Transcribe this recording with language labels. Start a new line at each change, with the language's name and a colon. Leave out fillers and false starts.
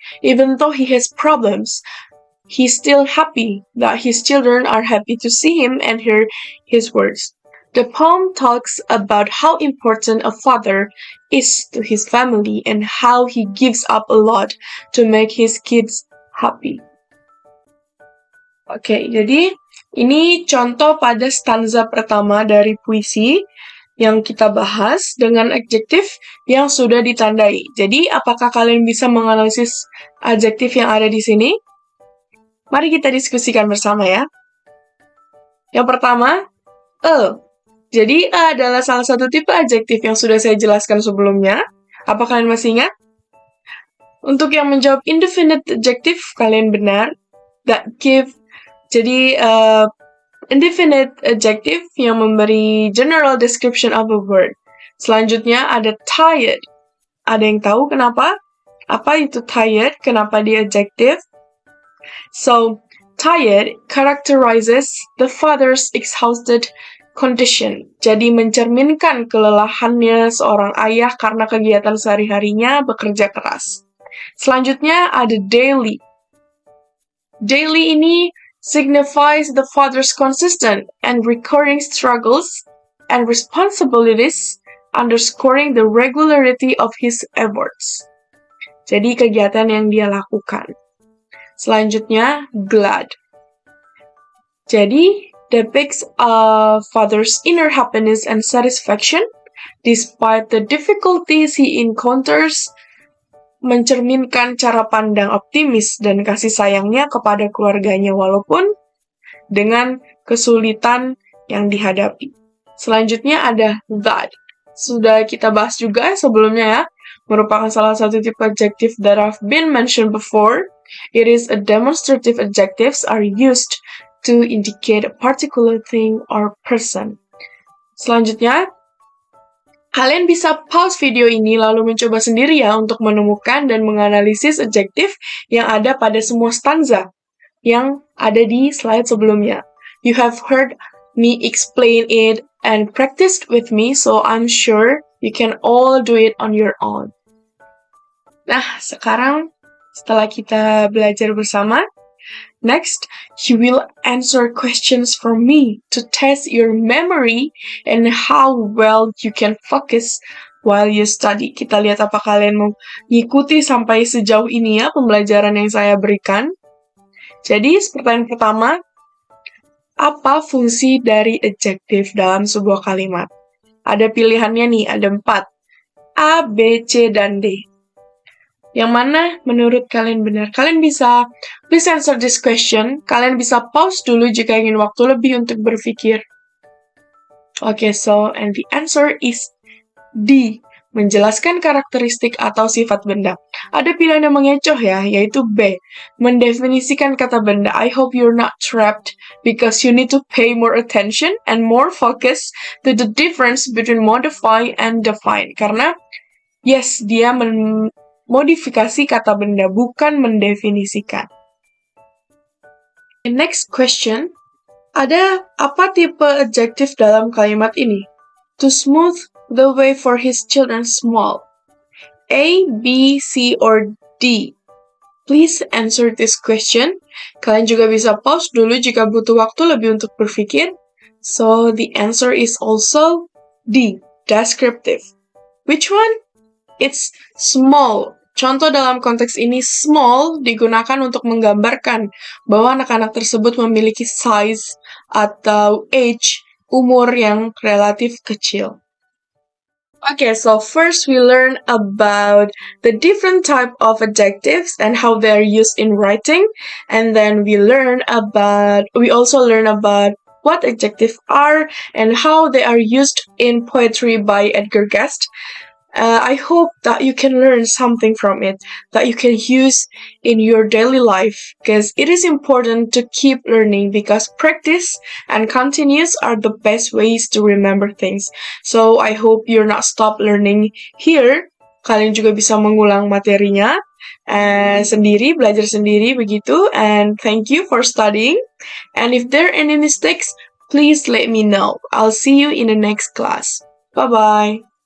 English: Even though he has problems, he's still happy that his children are happy to see him and hear his words. The poem talks about how important a father is to his family and how he gives up a lot to make his kids happy.
Indonesian: Oke, jadi ini contoh pada stanza pertama dari puisi yang kita bahas dengan adjektif yang sudah ditandai. Jadi, apakah kalian bisa menganalisis adjektif yang ada di sini? Mari kita diskusikan bersama ya. Yang pertama, Jadi, adalah salah satu tipe adjektif yang sudah saya jelaskan sebelumnya. Apa kalian masih ingat? Untuk yang menjawab indefinite adjective, kalian benar.
English: That give. Jadi, indefinite adjective
Indonesian: yang memberi
English: general description of a word.
Indonesian: Selanjutnya ada tired. Ada yang tahu kenapa? Apa itu tired? Kenapa dia adjective?
English: So, tired characterizes the father's exhausted condition.
Indonesian: Jadi mencerminkan kelelahannya seorang ayah karena kegiatan sehari-harinya bekerja keras. Selanjutnya ada daily.
English: Daily ini signifies the father's consistent and recurring struggles and responsibilities, underscoring the regularity of his efforts.
Indonesian: Jadi kegiatan yang dia lakukan. Selanjutnya glad. Jadi
English: depicts a father's inner happiness and satisfaction despite the difficulties he encounters,
Indonesian: mencerminkan cara pandang optimis dan kasih sayangnya kepada keluarganya walaupun dengan kesulitan yang dihadapi. Selanjutnya ada that. Sudah kita bahas juga sebelumnya ya, merupakan salah satu tipe adjective
English: that have been mentioned before. It is a demonstrative adjectives are used to indicate a particular thing or person.
Indonesian: Selanjutnya, kalian bisa pause video ini lalu mencoba sendiri ya untuk menemukan dan menganalisis adjektif yang ada pada semua stanza yang ada di slide sebelumnya.
English: You have heard me explain it and practiced with me, so I'm sure you can all do it on your own.
Indonesian: Nah, sekarang setelah kita belajar bersama,
English: next, you will answer questions from me to test your memory and how well you can focus while you study.
Indonesian: Kita lihat apa kalian mau ngikuti sampai sejauh ini ya pembelajaran yang saya berikan. Jadi, pertanyaan pertama, apa fungsi dari adjektif dalam sebuah kalimat? Ada pilihannya nih, ada 4. A, B, C, dan D. Yang mana menurut kalian benar? Kalian bisa,
English: please answer this question.
Indonesian: Kalian bisa pause dulu jika ingin waktu lebih untuk berpikir.
English: Okay, so, and the answer is D.
Indonesian: Menjelaskan karakteristik atau sifat benda. Ada pilihan yang mengecoh ya, yaitu B. Mendefinisikan kata benda.
English: I hope you're not trapped because you need to pay more attention and more focus to the difference between modify and define.
Indonesian: Karena, yes, dia modifikasi kata benda, bukan mendefinisikan.
English: The next question,
Indonesian: ada apa tipe adjektif dalam kalimat ini?
English: To smooth the way for his children small. A, B, C, or D? Please answer this question.
Indonesian: Kalian juga bisa pause dulu jika butuh waktu lebih untuk berpikir.
English: So, the answer is also D, descriptive. Which one? It's small.
Indonesian: Contoh dalam konteks ini, small digunakan untuk menggambarkan bahwa anak-anak tersebut memiliki size atau age, umur yang relatif kecil.
English: Okay, so first we learn about the different type of adjectives and how they are used in writing, and then we also learn about what adjectives are and how they are used in poetry by Edgar Guest. I hope that you can learn something from it that you can use in your daily life, because it is important to keep learning, because practice and continuous are the best ways to remember things. So I hope you're not stop learning here.
Indonesian: Kalian juga bisa mengulang materinya sendiri, belajar sendiri begitu.
English: And thank you for studying. And if there are any mistakes, please let me know. I'll see you in the next class. Bye bye.